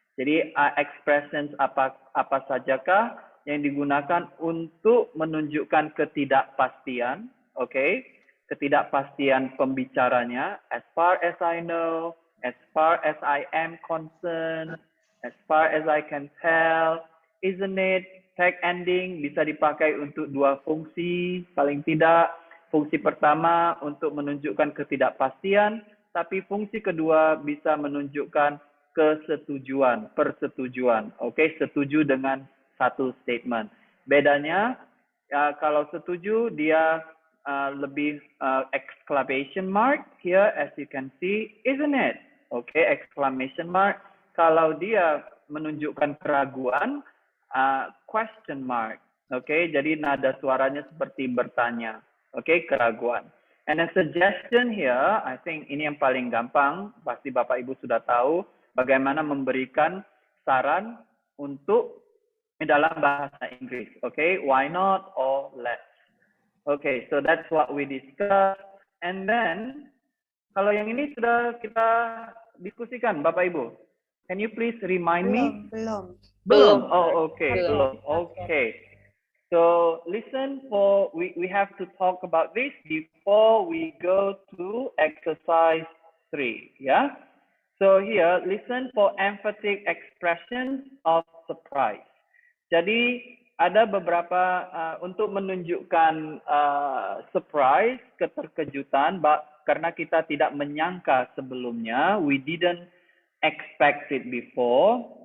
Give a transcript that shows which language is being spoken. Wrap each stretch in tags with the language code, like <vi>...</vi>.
<id>Jadi expressions apa sajakah yang digunakan untuk menunjukkan ketidakpastian, okay? Ketidakpastian pembicaranya,</id> <en>as far as I know, as far as I am concerned, as far as I can tell, isn't it?</en> <id>Tag ending bisa dipakai untuk dua fungsi, paling tidak. Fungsi pertama untuk menunjukkan ketidakpastian, tapi fungsi kedua bisa menunjukkan kesetujuan, persetujuan. Oke, setuju dengan satu statement. Bedanya, kalau setuju dia lebih</id> <en>exclamation mark here, as you can see, isn't it?</en> <id>Oke, exclamation mark. Kalau dia menunjukkan keraguan, question mark. Oke, jadi nada suaranya seperti bertanya. Oke, keraguan.</id> <en>And a suggestion here, I think</en> <id>ini yang paling gampang, pasti Bapak Ibu sudah tahu. bagaimana memberikan saran untuk dalam bahasa Inggris.</id> <en>Okay, why not or let's. Okay, so that's what we discuss. And then,</en> <id>kalau yang ini sudah kita diskusikan, Bapak Ibu.</id> <en>Can you please remind me?</en> <id>Belum. Oh, okay. Belum. Okay.</id> <en>So listen for, we have to talk about this before we go to exercise 3. Yeah. So here, listen for emphatic expressions of surprise.</en> <id>Jadi ada beberapa untuk menunjukkan surprise, keterkejutan, karena kita tidak menyangka sebelumnya,</id> <en>we didn't expect it before.</en>